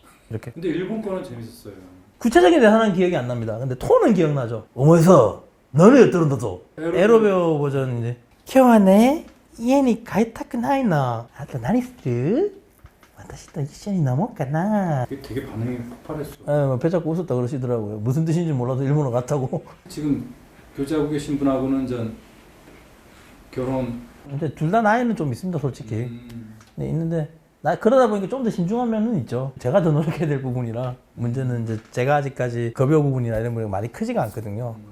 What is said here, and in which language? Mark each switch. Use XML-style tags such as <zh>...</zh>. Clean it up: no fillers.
<ko>이렇게 근데 일본 거는 재밌었어요. 구체적인 대사는 기억이 안 납니다. 근데 톤은 기억나죠. 어머에서 너는 어떠는데도 에로베오 버전 이제 키와네</ko> <ja>家に帰りたくないの。あと何する？私と一緒に飲もうかな。</ja> <ko>그게 되게 반응이 폭발했어. 뭐 배 잡고 웃었다 그러시더라고요. 무슨 뜻인지 몰라도 일본어 같다고. 지금 교제하고 계신 분하고는 전 결혼. 근데 둘 다 나이는 좀 있습니다, 솔직히. 네, 있는데 그러다 보니까 좀 더 신중한 면은 있죠. 제가 더 노력해야 될 부분이라 문제는 이제 제가 아직까지 급여 부분이나 이런 부분이 많이 크지가 않거든요.</ko>